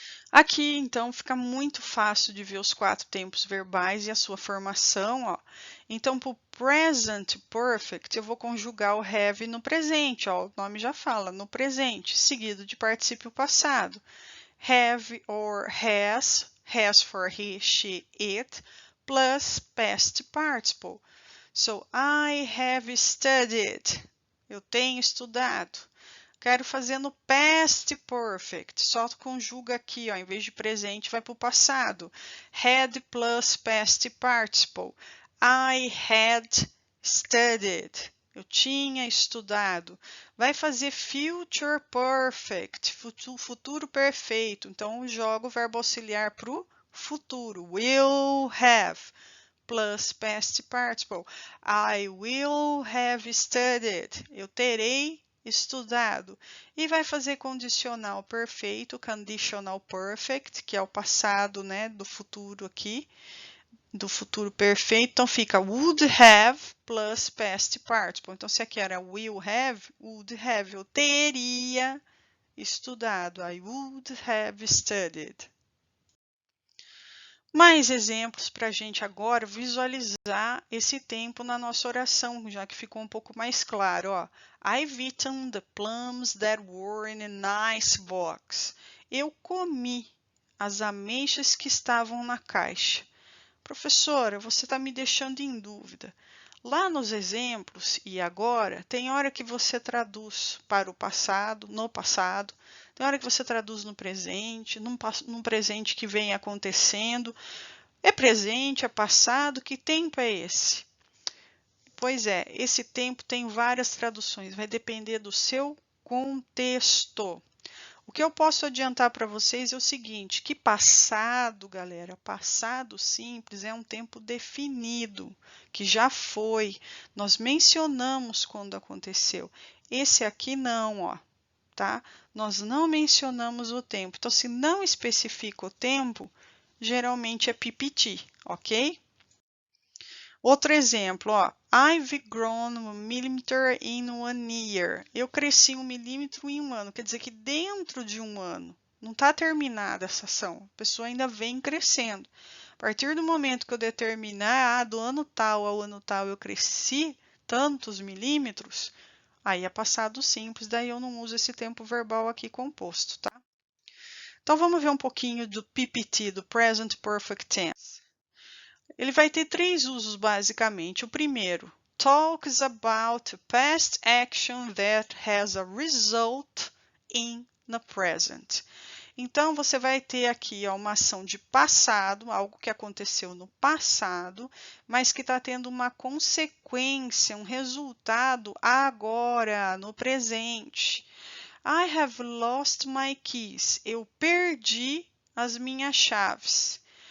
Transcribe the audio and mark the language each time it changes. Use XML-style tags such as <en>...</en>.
<pt>Aqui, então, fica muito fácil de ver os 4 tempos verbais e a sua formação, ó. Então, para o present perfect, eu vou conjugar o have no presente, ó. O nome já fala, no presente, seguido de particípio passado.</pt> <en>Have or has for he, she, it, plus past participle. So, I have studied.</en> <pt>Eu tenho estudado. Quero fazer no past perfect. Só conjuga aqui, ó, em vez de presente, vai para o passado.</pt> <en>Had plus past participle. I had studied.</en> <pt>Eu tinha estudado. Vai fazer future perfect, futuro perfeito. Então, eu jogo o verbo auxiliar para o futuro.</pt> <en>Will have plus past participle. I will have studied.</en> <pt>Eu terei estudado. E vai fazer condicional perfeito,</pt> <en>conditional perfect,</en> <pt>que é o passado, né, do futuro aqui, do futuro perfeito. Então fica</pt> <en>would have plus past participle.</en> <pt>Então se aqui era</pt> <en>will have, would have,</en> <pt>eu teria estudado.</pt> <en>I would have studied.</en> <pt>Mais exemplos para a gente agora visualizar esse tempo na nossa oração, já que ficou um pouco mais claro. Ó.</pt> <en>I've eaten the plums that were in a nice box.</en> <pt>Eu comi as ameixas que estavam na caixa. Professora, você está me deixando em dúvida. Lá nos exemplos e agora, tem hora que você traduz para o passado, no passado, tem hora que você traduz no presente, num presente que vem acontecendo. É presente, é passado, que tempo é esse? Pois é, esse tempo tem várias traduções, vai depender do seu contexto. O que eu posso adiantar para vocês é o seguinte, que passado, galera, passado simples é um tempo definido, que já foi. Nós mencionamos quando aconteceu. Esse aqui não, ó, tá? Nós não mencionamos o tempo. Então, se não especifica o tempo, geralmente é PPT, ok? Outro exemplo, ó.</pt> <en>I've grown 1 millimeter in 1 year.</en> <pt>Eu cresci 1 milímetro em um ano. Quer dizer que dentro de um ano, não está terminada essa ação. A pessoa ainda vem crescendo. A partir do momento que eu determinar, do ano tal ao ano tal eu cresci tantos milímetros, aí é passado simples, daí eu não uso esse tempo verbal aqui composto, tá? Então vamos ver um pouquinho do PPT, do Present Perfect Tense. Ele vai ter 3 usos basicamente. O primeiro,</pt> <en>talks about past action that has a result in the present.</en> <pt>Então, você vai ter aqui ó, uma ação de passado, algo que aconteceu no passado, mas que está tendo uma consequência, um resultado agora, no presente.</pt> <en>I have lost my keys.</en> <pt>Eu perdi as minhas chaves.</pt>